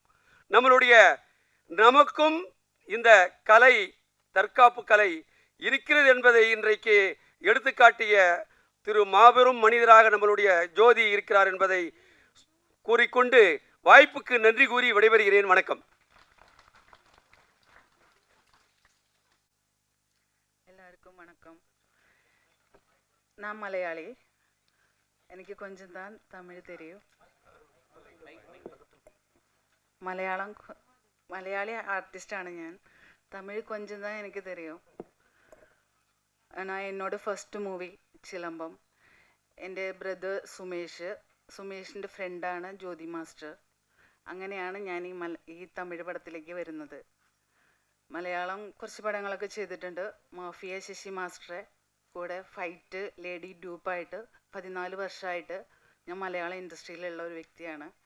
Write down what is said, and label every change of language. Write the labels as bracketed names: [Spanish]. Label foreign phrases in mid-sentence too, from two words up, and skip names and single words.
[Tamil] நமக்கும் இந்த கலை தற்காப்பு கலை இருக்கிறது என்பதை இன்றைக்கு எடுத்துக்காட்டிய திரு மாபெரும் மனிதராக நம்மளுடைய ஜோதி இருக்கிறார் என்பதை கூறிக்கொண்டு வாய்ப்புக்கு நன்றி கூறி விடைபெறுகிறேன். வணக்கம். எல்லாருக்கும் வணக்கம். நான் மலையாளி, எனக்கு கொஞ்சம் தான் தமிழ் தெரியும். [Malayalam] മലയാളി ആർട്ടിസ്റ്റാണ് ഞാൻ. [Tamil] தமிழ் கொஞ்சம் தான் എനിക്ക് தெரியும். நான் என்னோட [English] first movie [Tamil] ചിലമ്പം. [Malayalam] എൻ്റെ ബ്രദർ സുമേഷിൻ്റെ ഫ്രണ്ടാണ് ജ്യോതി മാസ്റ്റർ. അങ്ങനെയാണ് ഞാൻ ഈ തമിഴ് പടത്തിലേക്ക് വരുന്നത്. മലയാളം കുറച്ച് പടങ്ങളൊക്കെ ചെയ്തിട്ടുണ്ട്. മാഫിയ ശശി മാസ്റ്ററെ കൂടെ [English] fight lady dupe [Malayalam] 14 വർഷമായിട്ട് ഞാൻ മലയാള ഇൻഡസ്ട്രിയിലുള്ള ഒരു വ്യക്തിയാണ്.